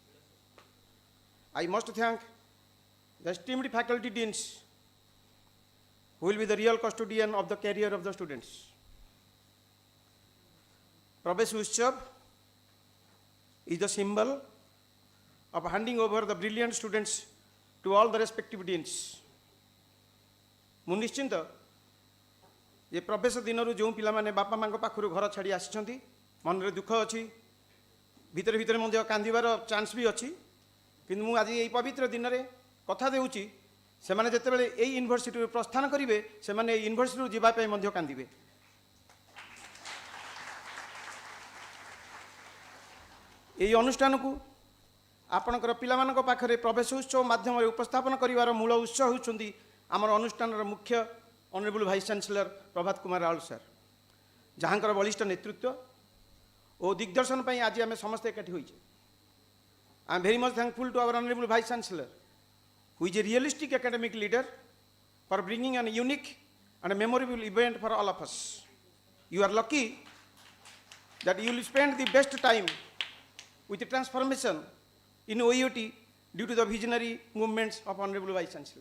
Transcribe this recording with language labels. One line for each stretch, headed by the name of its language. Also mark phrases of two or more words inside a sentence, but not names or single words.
English: I must thank the esteemed faculty deans who will be the real custodian of the career of the students. PRAVESH UTSAB is the symbol of handing over the brilliant students to all the respective deans.
Odia: ମୁଁ ନିଶ୍ଚିନ୍ତ ଏ ପ୍ରବେଶ ଦିନରୁ ଯେଉଁ ପିଲାମାନେ ବାପା ମାଙ୍କ ପାଖରୁ ଘର ଛାଡ଼ି ଆସିଛନ୍ତି ମନରେ ଦୁଃଖ ଅଛି, ଭିତରେ ଭିତରେ ମଧ୍ୟ କାନ୍ଦିବାର ଚାନ୍ସ ବି ଅଛି, କିନ୍ତୁ ମୁଁ ଆଜି ଏହି ପବିତ୍ର ଦିନରେ କଥା ଦେଉଛି ସେମାନେ ଯେତେବେଳେ ଏହି ୟୁନିଭର୍ସିଟିରୁ ପ୍ରସ୍ଥାନ କରିବେ ସେମାନେ ଏହି ୟୁନିଭର୍ସିଟିରୁ ଯିବା ପାଇଁ ମଧ୍ୟ କାନ୍ଦିବେ। ଏହି ଅନୁଷ୍ଠାନକୁ ଆପଣଙ୍କର ପିଲାମାନଙ୍କ ପାଖରେ ପ୍ରବେଶ ଉତ୍ସବ ମାଧ୍ୟମରେ ଉପସ୍ଥାପନ କରିବାର ମୂଳ ଉତ୍ସ ହେଉଛନ୍ତି ଆମର ଅନୁଷ୍ଠାନର ମୁଖ୍ୟ
English: honourable vice chancellor
Odia: ପ୍ରଭାତ କୁମାର ରାଉଳ ସାର୍, ଯାହାଙ୍କର ବଳିଷ୍ଠ ନେତୃତ୍ୱ ଓ ଦିଗ୍ଦର୍ଶନ ପାଇଁ ଆଜି ଆମେ ସମସ୍ତେ ଏକାଠି ହୋଇଛେ।
English: I am very much thankful to our honorable vice chancellor, who is a realistic academic leader, for bringing an unique and a memorable event for all of us. You are lucky that you will spend the best time with the transformation in OUAT due to the visionary movements of honorable vice chancellor.